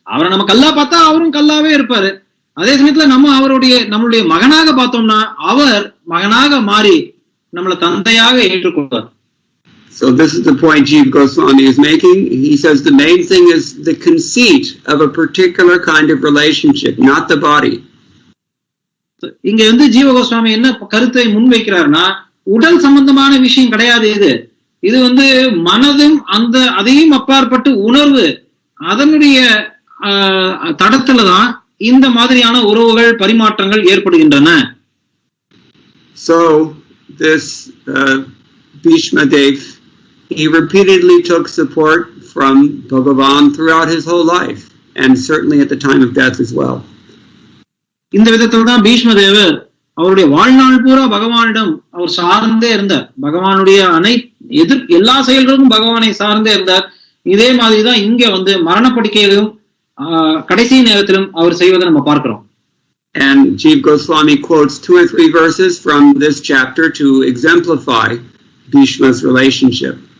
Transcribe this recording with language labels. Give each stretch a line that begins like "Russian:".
Tamil: அவரை நம்ம கல்லா பார்த்தா அவரும் கல்லாவே இருப்பாரு. அதே சமயத்துல நம்ம நம்மளுடைய மகனாக பார்த்தோம்னா அவர் மகனாக மாறி நம்மளை தந்தையாக ஏற்றுக்கொள்வார்.
English: So this is the point Jiva Goswami is making. He says the main thing is the conceit of a particular kind of relationship, not the body.
Tamil: இங்க ஜீவ கோஸ்வாமி என்ன கருத்தை முன்வைக்கிறார்னா, உடல் சம்பந்தமான விஷயம் கிடையாது இது மனதும் அதையும் அப்பாற்பட்டு உணர்வு அதனுடைய தடத்துலதான் இந்த மாதிரியான உறவுகள் பரிமாற்றங்கள் ஏற்படுகின்றன.
English: So this Bhishma Dev, he repeatedly took support from Bhagavan throughout his whole life, and certainly at the time of death as well.
Tamil: இந்த விதத்தில் தான் பீஷ்ம தேவர் அவருடைய வாழ்நாள் பூரா பகவானிடம் அவர் சார்ந்தே இருந்தார். பகவானுடைய எல்லா செயல்களும் பகவானை சார்ந்தே இருந்தார். இதே மாதிரிதான் இங்க மரணப்படுக்கையிலும் கடைசி நேரத்திலும் அவர் செய்வதை நம்ம பார்க்கிறோம்.
English: And Jiva Goswami quotes 2 or 3 verses from this chapter to exemplify Bhishma's relationship.